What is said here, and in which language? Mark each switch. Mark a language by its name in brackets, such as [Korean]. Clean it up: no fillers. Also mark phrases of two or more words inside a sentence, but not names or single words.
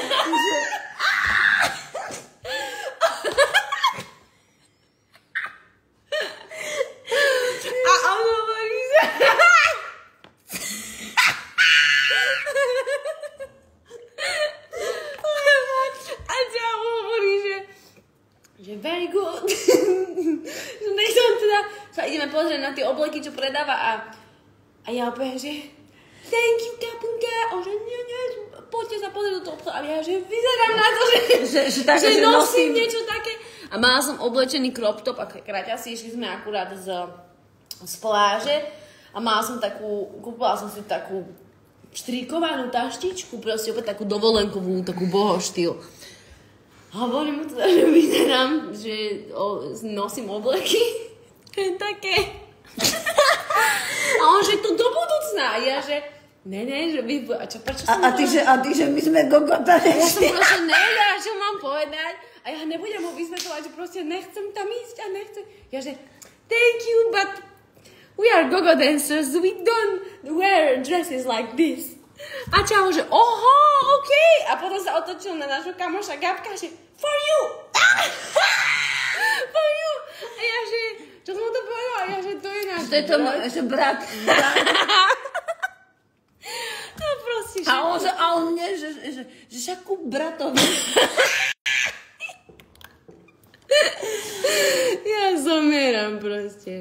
[Slovak] a on hovorí, že... a ťa hovorí, že [English] very good. [Slovak] Že nechcem teda... Sa ideme pozrieť na tie obleky, čo predáva a ja poviem, že [English] thank you, [Slovak] kapunka. A on, že nie, poďte sa pozrieť do toho obchodu. A ja, že vyzerám na to, že nosím niečo také. A mala som oblečený crop top a kraťasy, išli sme akurát z pláže a mala som kúpila som si takú štrikovanú taštičku, proste opäť takú dovolenkovú, takú bohoštýl. A hovorím mu teda, že vyzerám, že nosím obleky, také. A on, že to do budúcna. A ja, že ne, že vy... A prečo som... A ty, že my sme gogota. Ja som proste nevedela, čo mám povedať. A ja nebudem ho vysvetľovať, že proste nechcem tam ísť a nechcem. Ja, že [English] thank you, but we are go-go dancers. We don't wear dresses like this. [Slovak] A čau, že oho, okej. A potom sa otočil na nášho kamoša Gabka, že [English] for you. For you. [Slovak] A ja, že čo som to povedala? Ja, že to je náš brat. No proste, A on mne, že však ku bratovi. Ja zomieram proste.